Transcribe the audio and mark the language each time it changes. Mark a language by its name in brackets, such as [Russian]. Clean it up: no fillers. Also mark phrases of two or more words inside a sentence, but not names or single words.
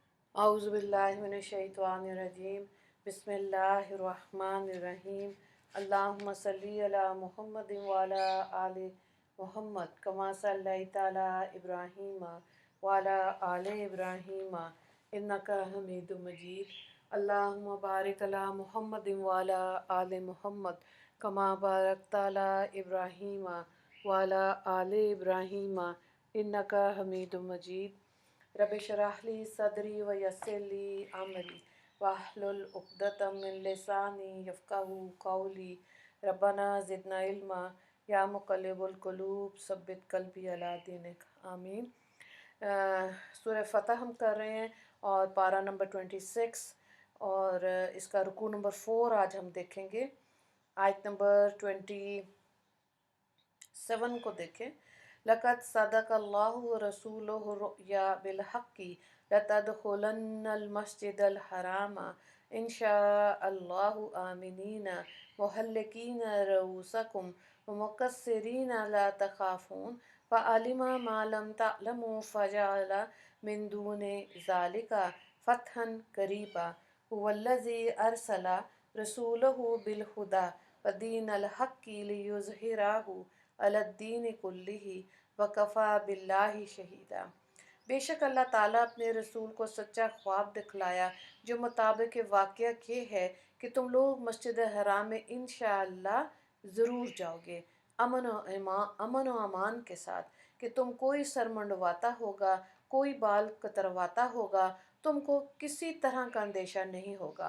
[Arabic] أعوذ بالله من الشيطان الرجيم بسم الله الرحمن الرحيم اللهم صل على محمد وعلى آل محمد كما صليت على إبراهيم وعلى آل إبراهيم إنك حميد مجيد. اللهم بارك على محمد وعلى آل محمد كما باركت على إبراهيم وعلى آل إبراهيم إنك حميد مجيد. رب اشرح لي صدري ويسر لي أمري واحلل عقدة من لساني يفقهوا قولي. ربنا زدنا علما يا مقلب القلوب ثبت قلبي على دينك آمين. [Hindi] सूरह फ़तह हम कर रहे हैं और पारा नंबर 26 और इसका रुकू नंबर 4 आज हम देखेंगे। आयत नंबर 27 को देखें। [Arabic] لقد صدق الله رسوله الرؤيا بالحق لتدخلن المسجد الحرام إن شاء الله آمنين محلقين رؤوسكم ومقصرين لا تخافون فعلم ما لم تعلموا فجعل من دون ذلك فتحا قريبا هو الذي أرسل رسوله بالهدى ودين الحق ليظهره على الدين كله وكفى بالله شهيدا. [Hindi] बेशक अल्लाह ताला अपने रसूल को सच्चा ख्वाब दिखलाया जो मुताबिक वाक़या ये है कि तुम लोग मस्जिद हराम में इंशाअल्लाह ज़रूर जाओगे अमन व अमान के साथ कि तुम कोई सर मंडवाता होगा, कोई बाल कतरवाता होगा, तुमको किसी तरह का अंदेशा नहीं होगा।